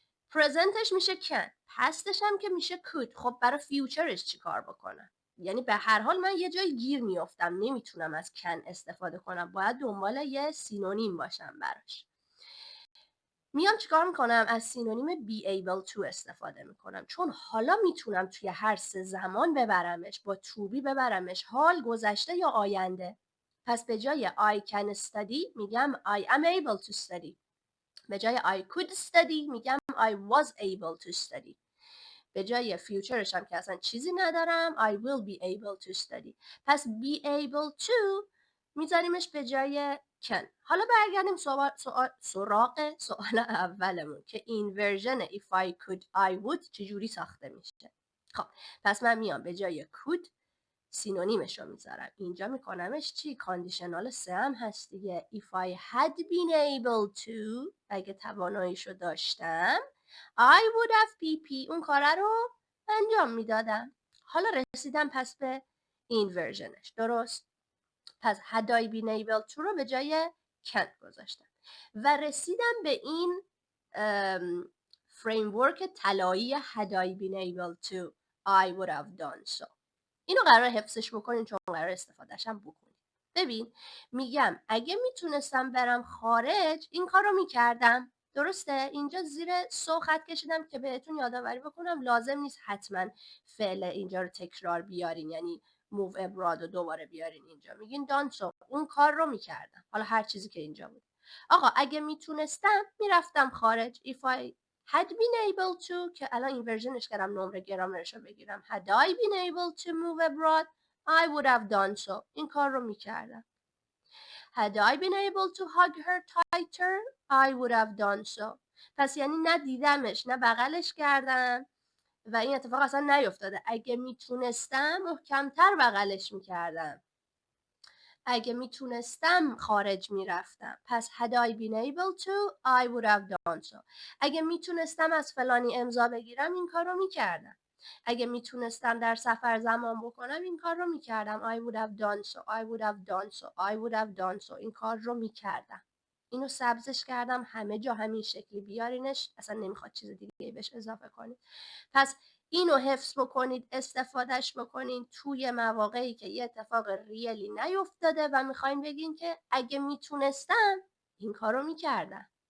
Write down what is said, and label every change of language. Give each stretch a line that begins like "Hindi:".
Persian: پرزنتش میشه can، پستش هم که میشه could. خب برای فیوچرش چی کار بکنم؟ یعنی به هر حال من یه جای گیر میافتم، نمیتونم از can استفاده کنم، باید دنبال یه سینونیم باشم براش. میام چیکار میکنم؟ از سینونیم be able to استفاده میکنم، چون حالا میتونم توی هر سه زمان ببرمش، با to be ببرمش، حال، گذشته یا آینده. پس به جای
English: I can study
Persian: میگم
English: I am able to study.
Persian: به جای
English: I could study
Persian: میگم
English: I was able to study.
Persian: به جای futureش هم که اصلا چیزی ندارم
English: I will be able to study.
Persian: پس be able to میذاریمش به جای can. حالا برگردیم سراغ سوال اولمون که اینورژن
English: if I could I would
Persian: چجوری ساخته میشه. خب پس من میام به جای could سینونیمش رو میذارم. اینجا میکنمش چی؟ کاندیشنال 3 هم هست دیگه.
English: if I had been able to،
Persian: اگه تواناییشو داشتم،
English: I would have PP،
Persian: اون کاره رو انجام میدادم. حالا رسیدم پس به این ورژنش، درست؟ پس
English: had I been able to
Persian: رو به جای can گذاشتم و رسیدم به این framework طلایی
English: had I been able to I would have done so.
Persian: اینو قرار حفظش بکنین چون قرار استفادهش هم بکنین. ببین میگم اگه میتونستم برم خارج این کار رو میکردم، درسته؟ اینجا زیر سو خط کشیدم که بهتون یادآوری بکنم لازم نیست حتما فعل اینجا رو تکرار بیارین، یعنی
English: move abroad
Persian: رو دوباره بیارین اینجا. میگین done so، اون کار رو میکردم، حالا هر چیزی که اینجا بود. آقا اگه میتونستم میرفتم خارج.
English: if I had been able to
Persian: که الان این ورژنش کردم نمره گرامرش رو بگیرم.
English: had I been able to move abroad I would have done so،
Persian: این کار رو میکردم.
English: had I been able to hug her tighter I would have done so.
Persian: پس یعنی نه دیدمش نه بغلش کردم و این اتفاق اصلا نیفتاده. اگه میتونستم محکمتر بغلش میکردم، اگه میتونستم خارج میرفتم.
English: پس had I been able to I would have done so.
Persian: اگه میتونستم از فلانی امضا بگیرم این کار رو میکردم. اگه میتونستم در سفر زمان بکنم این کار رو میکردم.
English: I would have done so I would have done so I would have done so،
Persian: این کار رو میکردم. اینو سبزش کردم همه جا همین شکلی بیارینش، اصلا نمیخواد چیز دیگه بهش اضافه کنید. پس اینو حفظ بکنید، استفادهش بکنید توی مواقعی که یه اتفاق ریلی نیفتاده و میخواین بگین که اگه میتونستم این کارو میکردم.